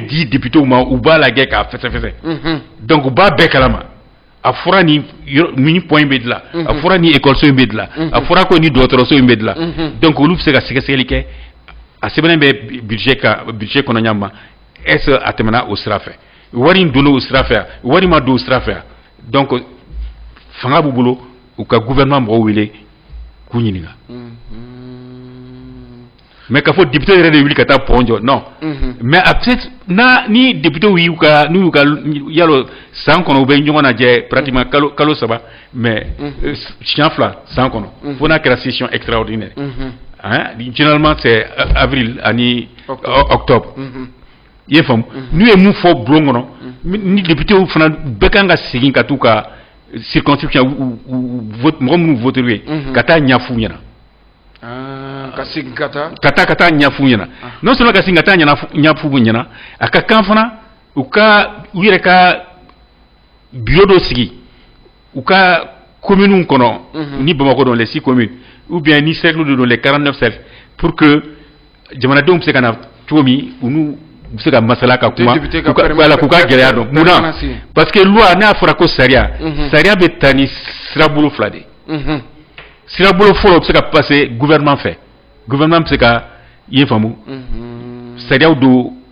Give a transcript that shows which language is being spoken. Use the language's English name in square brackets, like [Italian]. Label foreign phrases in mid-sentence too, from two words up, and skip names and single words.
[Bambara] di député ma u b'a lajɛ k'a fɛsɛfɛsɛ donc u b'a bɛɛ kalama a fɔra ni point bɛ dilan a fɔra ni école in bɛ dilan a fɔra ko ni dɔgɔtɔrɔso in bɛ dilan donc olu bɛ se ka sɛgɛsɛgɛli kɛ a sɛbɛnnen bɛ budget kɔnɔ ɲa ma [French] est ce [Bambara] a tɛmɛna o sira fɛ wari in donna o sira fɛ wari ma don o sira fɛ donc fanga b'u bolo u ka gouvernement mɔgɔw wele k'u ɲininka mais k'a fɔ député yɛrɛ de wuli ka taa pɔn jɔ [French] non mais [Bambara] a peut-être ni député y'u ka yalo san kɔnɔ u bɛ ɲɔgɔn lajɛ pratiquement kalo saba mais siɲɛ fila san kɔnɔ fo n'a kɛra [French] session extraordinaire généralement c'est avril [Bambara] ani octobre i ye faamu n'u ye mun fɔ bulon kɔnɔ ni député fana bɛɛ kan ka segin ka t'u ka circonscription mɔgɔ minnu voté ye ka taa ɲɛf'u ɲɛna ka segin ka taa ɲɛf'u ɲɛna [French] non seulement [Bambara] ka segin ka taa ɲɛf'u ɲɛna a ka kan fana u yɛrɛ ka bureau dɔ sigi u ka communes kɔnɔ ni Bamakɔ don [French] les 6 communes ou bien [Bambara] ni cercle de don [French] les 49 cercles pour que [Bambara] jamanadenw bɛ se ka na cogo min u n'u bɛ se ka masala ka kuma k'u ka gɛlɛya dɔn munna [French] parce que loi [Bambara] n'a fɔra ko sariya bɛ taa ni sirabolo fila de sirabolo fɔlɔ bɛ se ka [French] passer gouvernement [Bambara] fɛ gouvernement bɛ se ka i ye faamu sariyaw don